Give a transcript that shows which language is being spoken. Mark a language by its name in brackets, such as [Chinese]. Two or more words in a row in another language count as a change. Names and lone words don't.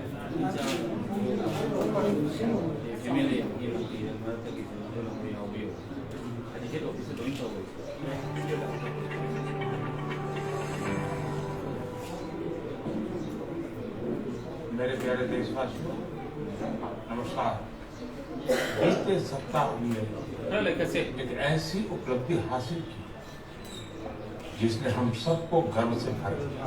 [Korean] FMLA 이런 말들이 저는 나오고요. 아직 [English] head office [Korean] 모니터하고 있어요. [Hindi] मेरे प्यारे देशवासियों, नमस्कार। बीते सप्ताह में [Korean] 그러니까 कैसे [Hindi] एक ऐसी उपलब्धि हासिल की जिसने हम सबको गर्व से भर दिया।